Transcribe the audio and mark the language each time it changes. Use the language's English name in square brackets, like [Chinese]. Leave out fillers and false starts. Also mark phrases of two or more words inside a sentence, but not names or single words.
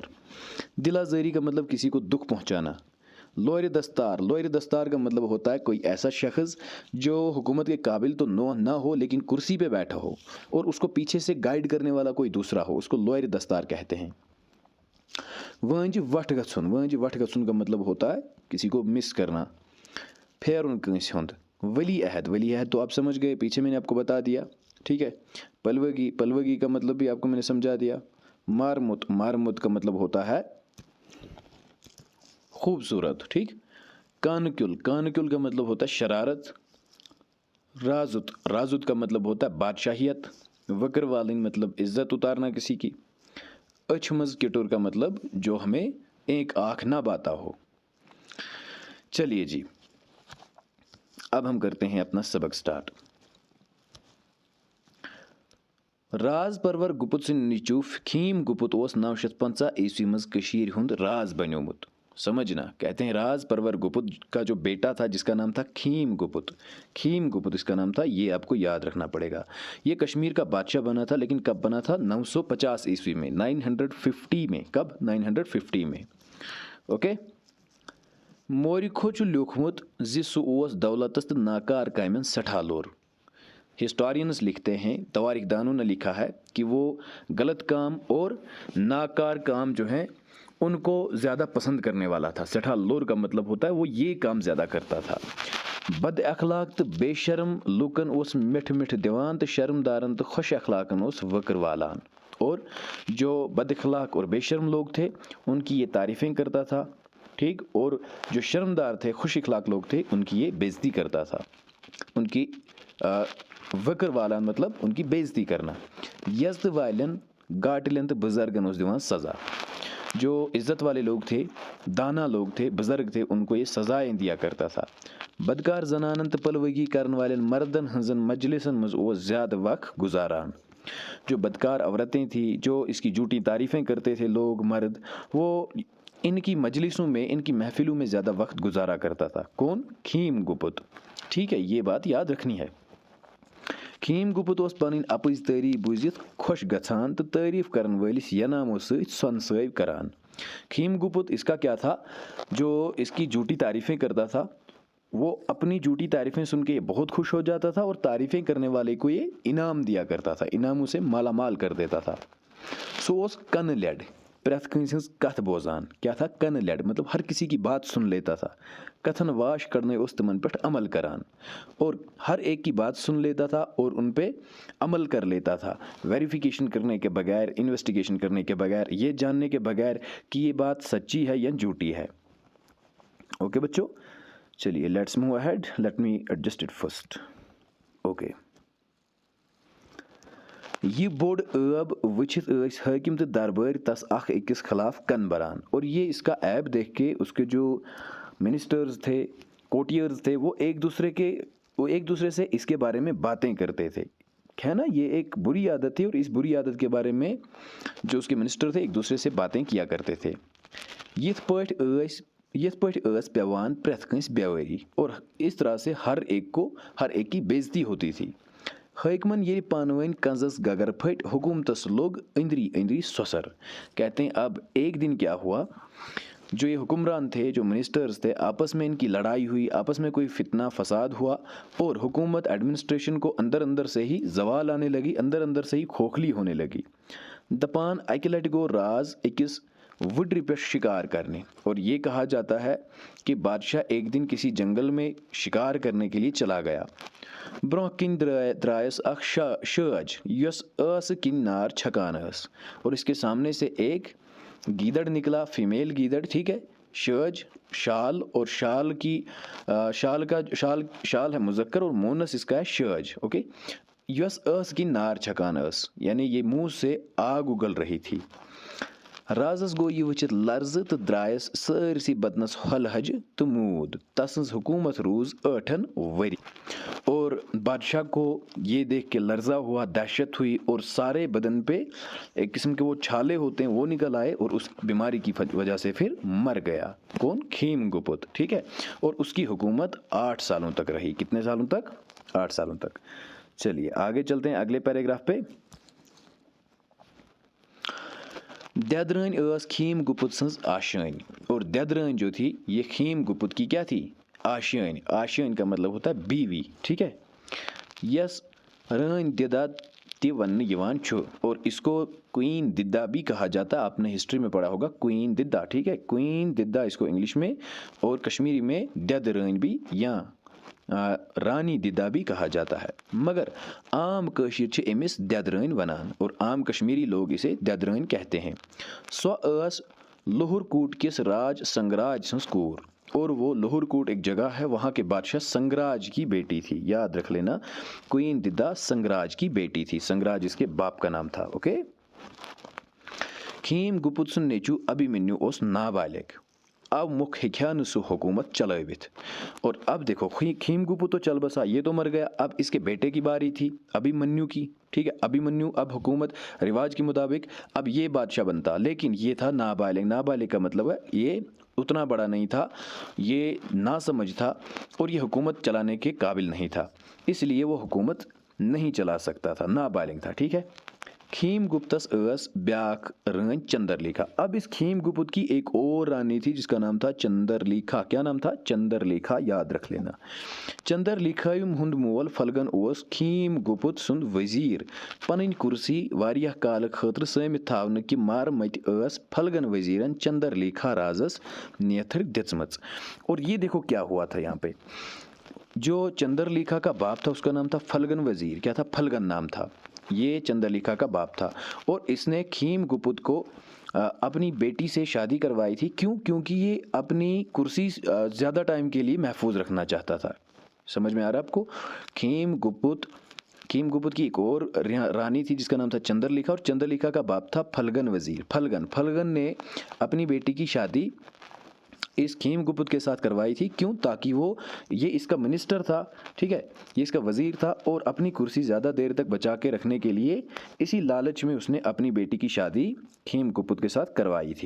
[Urdu] دلاجری کا مطلب کسی کو دکھ پہنچانا. [Kashmiri] लोयर दस्तार [Urdu] کا مطلب ہوتا ہے کوئی ایسا شخص جو حکومت کے قابل تو نہ ہو لیکن کرسی پہ بیٹھا ہو اور اس کو پیچھے سے گائیڈ کرنے والا کوئی دوسرا ہو، اس کو [Kashmiri] लोयर दस्तार [Urdu] کہتے ہیں. [Kashmiri] वंज वठ गछुन [Urdu] کا مطلب ہوتا ہے کسی کو مس کرنا. [Kashmiri] फेरुन कंस हुंद। [Urdu] ولی عہد تو آپ سمجھ گئے، پیچھے میں نے آپ کو بتا دیا. ٹھیک ہے، پلوگی کا مطلب بھی آپ کو میں نے سمجھا دیا. مارمت کا مطلب ہوتا ہے خوبصورت. ٹھیک، کانکیول کا مطلب ہوتا ہے شرارت. راجت کا مطلب ہوتا ہے بادشاہیت. [Kashmiri] वक्र वालिन [Urdu] مطلب عزت اتارنا کسی کی. [Kashmiri] अचमज किटुर [Urdu] کا مطلب جو ہمیں ایک آنکھ نہ باتا ہو. چلیے جی، اب ہم کرتے ہیں اپنا سبق سٹارٹ. [Kashmiri] राज परवर गुपुत सिंह निचूफ खीम गुपुत ओस 950 ईस्वी मज कशीर हुंद राज बन्योमुत। [Urdu] سمجھنا، کہتے ہیں راج پرور گپت کا جو بیٹا تھا جس کا نام تھا کھیم گپت اس کا نام تھا، یہ آپ کو یاد رکھنا پڑے گا. یہ کشمیر کا بادشاہ بنا تھا، لیکن کب بنا تھا? 950 عیسوی میں، 950 میں۔ کب؟ 950 میں. कब? 950 में। اوکے. [Kashmiri] मोरिखो चु लिखमुत जि सु ओस दौलतस तो नाकार कामन सठा लोर। [Urdu] ہسٹورینز لکھتے ہیں، تواریخ دانوں نے لکھا ہے کہ وہ غلط کام اور ناکار کام جو ہے ان کو زیادہ پسند کرنے والا تھا. [Kashmiri] सठा लोर [Urdu] کا مطلب ہوتا ہے وہ یہ کام زیادہ کرتا تھا. [Kashmiri] बद अखलाक तो बेशर्म लुकन उस मिठ दिवान तो शर्मदारन तो खुश अखलाकन उस वक्र वालान। [Urdu] اور جو بد اخلاق اور بے شرم لوگ تھے ان کی یہ تعریفیں کرتا تھا. ٹھیک، اور جو شرمدار تھے، خوش اخلاق لوگ تھے، ان کی یہ بے عزتی کرتا تھا. ان کی [Kashmiri] वक्र वालान [Urdu] مطلب ان کی بے عزتی کرنا. [Kashmiri] यज्द वालन गाटलन तो बुजुर्गन उस दिवान सज़ा। [Urdu] جو عزت والے لوگ تھے، دانا لوگ تھے، بزرگ تھے، ان کو یہ سزائیں دیا کرتا تھا۔ [Kashmiri] بدکار زنانن تو پلوگی کرن والن مردن ہنزن مجلسن مز اوس زیادہ وقت گزاران۔ [Urdu] جو بدکار عورتیں تھیں، جو اس کی جھوٹی تعریفیں کرتے تھے لوگ مرد، وہ ان کی مجلسوں میں، ان کی محفلوں میں زیادہ وقت گزارا کرتا تھا۔ کون؟ کھیم گپت۔ ٹھیک ہے، یہ بات یاد رکھنی ہے۔ [Kashmiri] کھیم گپت اس پنن اپز تعریف بوزت خوش گژھان تو تعریف کرن والس ینامو ست سنسٲو کران۔ [Urdu] کھیم گپت اس کا کیا تھا؟ جو اس کی جھوٹی تعریفیں کرتا تھا، وہ اپنی جھوٹی تعریفیں سن کے بہت خوش ہو جاتا تھا اور تعریفیں کرنے والے کو یہ انعام دیا کرتا تھا، انعاموں سے مالا مال کر دیتا تھا۔ [Kashmiri] سو اس کن لیڈ، پریت کنس ہنز کتھ بوزان۔ [Urdu] کیا تھا؟ [Kashmiri] کن لیڈ، [Urdu] مطلب ہر کسی کی بات سن لیتا تھا، [Kashmiri] کتھن واش کرنے اس تمن پہ عمل کران، [Urdu] اور ہر ایک کی بات سن لیتا تھا اور ان پہ عمل کر لیتا تھا، ویریفیکیشن کرنے کے بغیر، انویسٹیگیشن کرنے کے بغیر، یہ جاننے کے بغیر کہ یہ بات سچی ہے یا جھوٹی ہے۔ [English] اوکے [Urdu] بچوں، چلیے [English] let's move ahead, let me adjust it first. [Kashmiri] اوکے، یہ بوڑ عیب وچھت ٲسۍ حٲکم تہٕ دربٲرۍ تس اکھ أکِس خلاف کن بران، [Urdu] اور یہ اس کا عیب دیکھ کے اس کے جو منسٹرز تھے، کوٹیئرز تھے، وہ ایک دوسرے سے اس کے بارے میں باتیں کرتے تھے، ہے نا؟ یہ ایک بری عادت تھی، اور اس بری عادت کے بارے میں جو اس کے منسٹر تھے ایک دوسرے سے باتیں کیا کرتے تھے۔ [Kashmiri] یتھ پٲٹھۍ ٲس پیوان پرٛٮ۪تھ کٲنٛسہِ بیوٲری، [Urdu] اور اس طرح سے ہر ایک کی بےزتی ہوتی تھی۔ [Kashmiri] حٲکمن ییٚلہِ پانہٕ ؤنۍ کنزس گگر پھٹ، حکومتس لوگ اندری اندری سوسر۔ [Urdu] کہتے ہیں اب ایک دن کیا ہوا، جو یہ حکمران تھے، جو منسٹرز تھے، آپس میں ان کی لڑائی ہوئی، آپس میں کوئی فتنہ فساد ہوا، اور حکومت ایڈمنسٹریشن کو اندر سے ہی زوال آنے لگی، اندر سے ہی کھوکھلی ہونے لگی۔ [Kashmiri] دپان اکہ لٹہِ گو راز أکِس وڈرِ پہ شکار کرنے، [Urdu] اور یہ کہا جاتا ہے کہ بادشاہ ایک دن کسی جنگل میں شکار کرنے کے لیے چلا گیا۔ [Kashmiri] برونٛہہ کِنۍ درایس اکھ شٲج یۄس ٲسہٕ کِنۍ نار چھکان ٲس، [Urdu] اور اس کے سامنے سے ایک گیدڑ نکلا، فیمیل گیدڑ، ٹھیک ہے۔ [Kashmiri] شٲج شال، [Urdu] اور شال ہے مذکر اور مونس اس کا ہے شٲج، اوکے۔ [Kashmiri] یۄس ٲس کِنۍ نار چھکان ٲس، [Urdu] یعنی یہ منہ سے آگ اگل رہی تھی۔ [Kashmiri] رازس گو یہ وچھت لرزٕ تہٕ درایس سٲرسٕے بدنس ہۄلہٕ ہجہِ تہٕ موٗد۔ تسٕنز حکومت روز 8 ؤری۔ [Urdu] اور بادشاہ کو یہ دیکھ کے لرزہ ہوا، دہشت ہوئی، اور سارے بدن پہ ایک قسم کے وہ چھالے ہوتے ہیں وہ نکل آئے، اور اس بیماری کی وجہ سے پھر مر گیا۔ کون؟ کھیم گپت، ٹھیک ہے۔ اور اس کی حکومت 8 سالوں تک رہی۔ کتنے سالوں تک؟ 8 سالوں تک۔ چلیے آگے چلتے ہیں اگلے پیراگراف پہ۔ [Kashmiri] دیدرٲنۍ ٲس کھیم گپت سٕنٛز آشٲنۍ، [Urdu] اور دیدرٲنۍ جو تھی یہ کھیم گپت کی کیا تھی؟ آشٲنۍ۔ آشٲنۍ کا مطلب ہوتا ہے بیوی، ٹھیک ہے۔ [Kashmiri] یس رٲنۍ دِدا تہِ وننہٕ یِوان چھُ، [Urdu] اور اس کو کوئین ددا بھی کہا جاتا ہے۔ آپ نے ہسٹری میں پڑھا ہوگا کوئین ددا، ٹھیک ہے۔ کوئین ددا اس کو انگلش میں، اور کشمیری میں دید رٲنۍ بھی یا رانی ددا بھی کہا جاتا ہے، [Kashmiri] مگر عام کٲشِر چھِ أمِس دید رٲنۍ ونان، [Urdu] اور عام کشمیری لوگ اسے دید رٲنۍ کہتے ہیں۔ [Kashmiri] سۄ ٲس لوہر کوٹ کس راج سنگراج سٕنٛز کوٗر، [Urdu] اور وہ لوہر کوٹ ایک جگہ ہے، وہاں کے بادشاہ سنگراج کی بیٹی تھی۔ یاد رکھ لینا، کوئین ددا سنگراج کی بیٹی تھی، سنگراج اس کے باپ کا نام تھا، اوکے۔ [Kashmiri] کھیم گپت سُنٛد نیٚچوٗ ابھیمنیو اوس نابالغ، اب مُکھ ہیٚکہِ نہٕ سُہ حکومت چلٲوِتھ۔ [Urdu] اور اب دیکھو کھیم گپت تو چل بسا، یہ تو مر گیا، اب اس کے بیٹے کی باری تھی ابھیمنیو کی، ٹھیک ہے۔ ابھیمنیو اب حکومت رواج کے مطابق اب یہ بادشاہ بنتا، لیکن یہ تھا نابالغ۔ نابالغ کا مطلب ہے یہ اتنا بڑا نہیں تھا، یہ ناسمجھ تھا، اور یہ حکومت چلانے کے قابل نہیں تھا، اس لیے وہ حکومت نہیں چلا سکتا تھا، نابالغ تھا، ٹھیک ہے۔ [Kashmiri] کھیم گپتس ٲس بیاکھ رٲنۍ چندر لیکھا۔ [Urdu] اب اس کھیم گپت کی ایک اور رانی تھی جس کا نام تھا چندر لیکھا۔ کیا نام تھا؟ چندر لیکھا، یاد رکھ لینا۔ [Kashmiri] چندر لیکھایُم ہُنٛد مول فلگن اوس کھیم گپت سُنٛد وزیر۔ پنٕنۍ کُرسی واریاہ کالہٕ خٲطرٕ سٲمِتھ تھاونہٕ کہِ مارمتہِ ٲس پھلگن وزیرن چندر لیکھا رازس نیتھر دِژمٕژ۔ [Urdu] اور یہ دیکھو کیا ہوا تھا یہاں پہ، جو چندر لیکھا کا باپ تھا اس کا نام تھا فلگن وزیر۔ کیا تھا؟ فلگن نام تھا، یہ چندر لیکھا کا باپ تھا، اور اس نے کھیم گپت کو اپنی بیٹی سے شادی کروائی تھی۔ کیوں؟ کیونکہ یہ اپنی کرسی زیادہ ٹائم کے لیے محفوظ رکھنا چاہتا تھا۔ سمجھ میں آ رہا ہے آپ کو؟ کھیم گپت کھیم گپت کی ایک اور رانی تھی جس کا نام تھا چندر لیکھا، اور چندر لیکھا کا باپ تھا فلگن وزیر. فلگن نے اپنی بیٹی کی شادی اس کھیم گپت کے ساتھ کروائی تھی. کیوں? تاکہ یہ اس کا منسٹر تھا، ٹھیک ہے، یہ اس کا وزیر تھا، اور اپنی کرسی زیادہ دیر تک بچا کے رکھنے کے لیے اسی لالچ میں اس نے اپنی بیٹی کی شادی کھیم گپت کے ساتھ کروائی تھی.